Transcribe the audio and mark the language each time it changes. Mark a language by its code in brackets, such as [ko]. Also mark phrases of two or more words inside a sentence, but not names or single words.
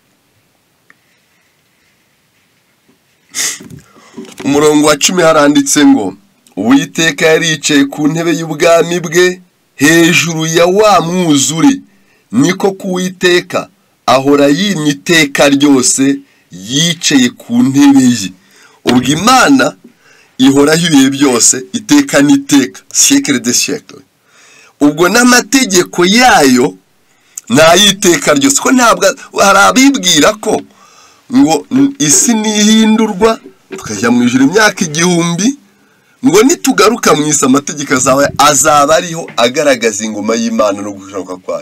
[rw] Umurongo wa 10 haranditse ngo, Uwiteka yaricaye ku ntebe y'ubwami bwe hejuru ya wa mwuzure, niko ku Uwiteka ahora yimye iteka ryose, yicaye ku ntebe ye. Ubwo Imana ihoraho ibihe byose, iteka n'iteka, [fr] siècle de siècle. [rw] Ubwo n'amategeko yayo n'ayiteka ryose. Ko ntabwo hari abibwira ko ngo isi nihindurwa tukajya mu ijuru imyaka 1000, ngo nitugaruka mu isi amategeko azaba ariho agaragaza ingoma y'Imana no gushaka kwayo.